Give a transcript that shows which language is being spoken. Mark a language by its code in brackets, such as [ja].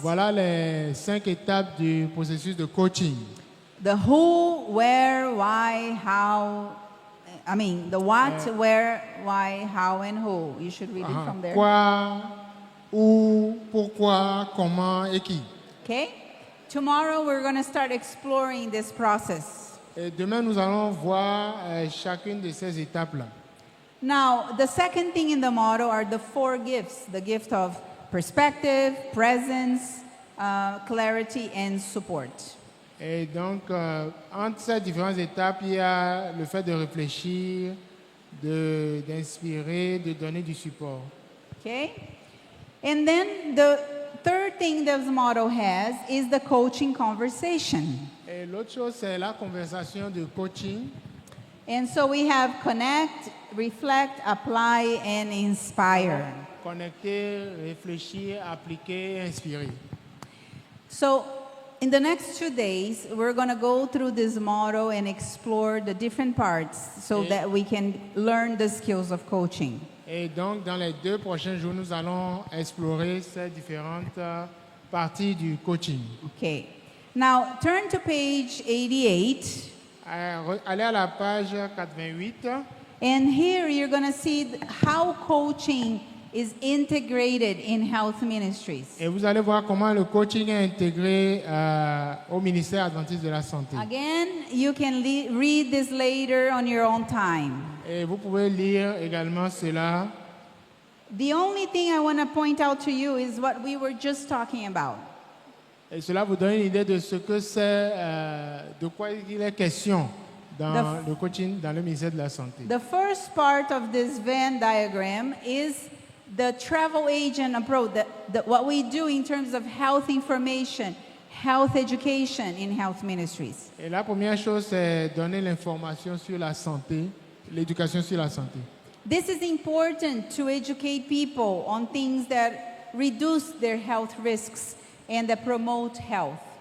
[fr] Voilà les 5 étapes du processus de coaching. [en] The who, where, why, how. I mean, the what, where, why, how, and who. You should read it from there. [fr] Quoi, où, pourquoi, comment et qui. [en] Okay? Tomorrow we're going to start exploring this process. [fr] Et demain, nous allons voir chacune de ces étapes-là. [en] Now, the second thing in the model are the 4 gifts. The gift of perspective, presence, clarity, and support. [fr] Et donc, entre ces différentes étapes, il y a le fait de réfléchir, d'inspirer, de donner du support. [en] Okay? And then the third thing this model has is the coaching conversation. [fr] Et l'autre chose, c'est la conversation de coaching. [en] And so we have connect, reflect, apply, and inspire. [fr] Connecter, réfléchir, appliquer, inspirer. [en] So in the next 2 days, we're going to go through this model and explore the different parts so that we can learn the skills of coaching. [fr] Et donc, dans les 2 prochains jours, nous allons explorer ces différentes parties du coaching. [en] Okay. Now, turn to page 88. [fr] Allez à la page 88. [en] And here you're going to see how coaching is integrated in health ministries. [fr] Et vous allez voir comment le coaching est intégré au ministère adventiste de la santé. [en] Again, you can read this later on your own time. [fr] Et vous pouvez lire également cela. [en] The only thing I want to point out to you is what we were just talking about. [fr] Et cela vous donne une idée de ce que c'est, de quoi il est question dans le coaching, dans le ministère de la santé. [en] The first part of this Venn diagram is the travel agent approach, what we do in terms of health information, health education in health ministries. [fr] Et la première chose, c'est donner l'information sur la santé, l'éducation sur la santé. [en] This is important to educate people on things that reduce their health risks and that promote health.